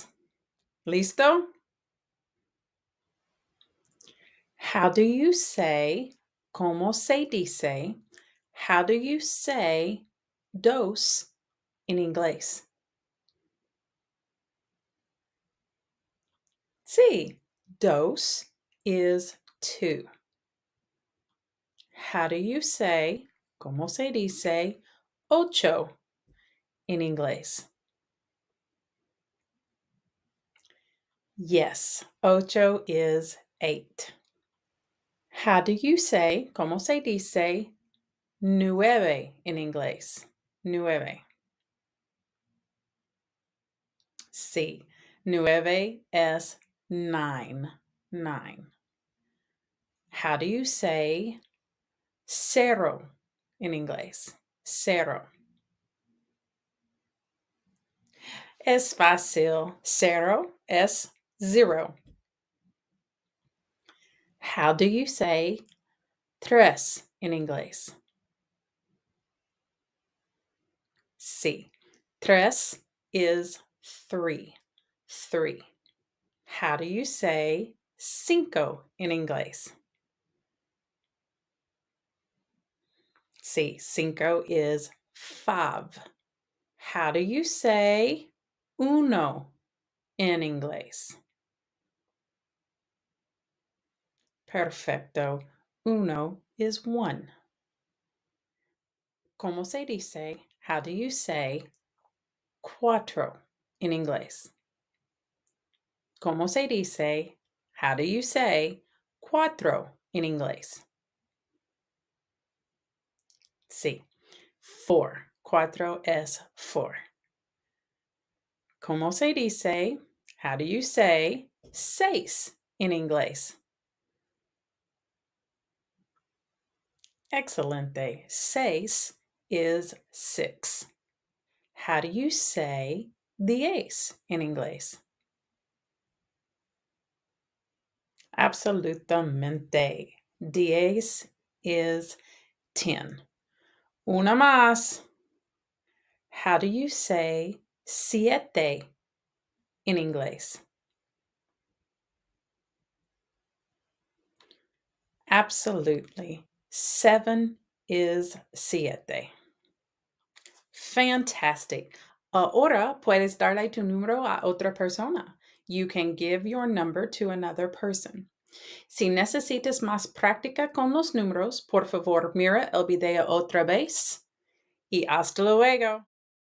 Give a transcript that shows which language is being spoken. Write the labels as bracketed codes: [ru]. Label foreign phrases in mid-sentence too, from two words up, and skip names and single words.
[es] ¿Listo? [en] How do you say, [es] ¿cómo se dice? [en] How do you say dos [es] en inglés? [en] Sí, dos is two. How do you say, [es] ¿cómo se dice, ocho en inglés? [en] Yes, ocho is 8. How do you say, [es] ¿cómo se dice, nueve en inglés? Nueve. Sí, nueve es 9. 9. [en] How do you say cero [es] en inglés? Cero. Es fácil. Cero es 0. [en] How do you say tres [es] en inglés? Sí. [en] Tres is 3. 3. How do you say cinco [es] en inglés? [en] Sí, cinco is 5. How do you say uno [es] en inglés? Perfecto. [en] Uno is [es] 1. ¿Cómo se dice? [en] How do you say cuatro [es] en inglés? ¿Cómo se dice? [en] How do you say cuatro [es] en inglés? Sí. 4. Cuatro es 4. ¿Cómo se dice? [en] How do you say seis [es] en inglés? Excelente. [en] Seis is 6. How do you say 10 [es] en inglés? Absolutamente. [en] 10 is 10. [es] Una más. [en] How do you say siete [es] en inglés? [en] Absolutely. 7 is siete. Fantastic. [es] Ahora puedes darle tu número a otra persona. [en] You can give your number to another person. [es] Si necesitas más práctica con los números, por favor, mira el video otra vez y hasta luego.